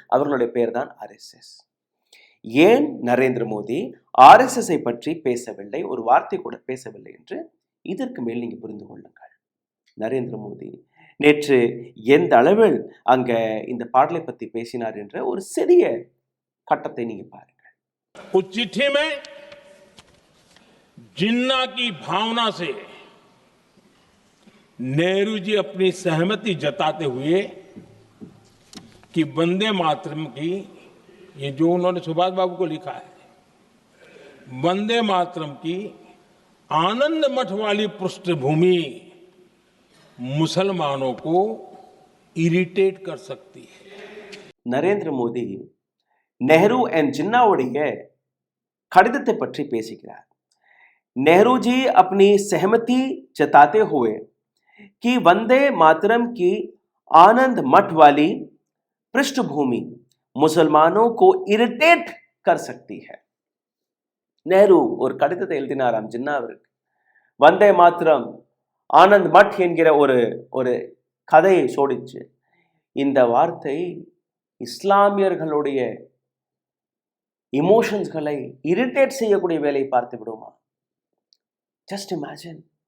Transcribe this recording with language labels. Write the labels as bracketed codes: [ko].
[ta] அவர்களுடைய பெயர் தான் RSS. ஏன் நரேந்திர மோடி RSS பற்றி பேசவில்லை, ஒரு வார்த்தை கூட பேசவில்லை என்று இதற்கு மேல் நீங்க புரிந்து கொள்ளுங்கள். நரேந்திர மோடி நேற்று எந்த அளவில் அங்க இந்த பாடலை பத்தி பேசினார் என்ற ஒரு சிறிய கட்டத்தை நீங்க பாருங்க. [hi] उस चिट्ठी में जिन्ना की भावना से नेहरू जी अपनी सहमति जताते हुए कि वंदे मातरम की, ये जो उन्होंने सुभाष बाबू को लिखा है, वंदे मातरम की आनंद मठ वाली पृष्ठभूमि मुसलमानों को इरिटेट कर सकती है. [ta] நரேந்திர மோடி नेहरू एंड जिन्नाவுடைய கடிதத்தை பற்றி பேசுகிறார். [hi] नेहरू जी अपनी सहमति जताते हुए कि वंदे मातरम की आनंद मठ वाली पृष्ठभूमि मुसलमानों को इरिटेट कर सकती है. [ta] नेहरू ஒரு கடிதத்தை எழுதினாராம் ஜின்னாவிற்கு. வந்தே மாத்திரம் ஆனந்த் மட் என்கிற ஒரு கதையை சோடிச்சு. இந்த வார்த்தை இஸ்லாமியர்களுடைய இமோஷன்ஸ்களை இரிட்டேட் செய்யக்கூடிய வேலையை பார்த்து விடுமா? Just imagine.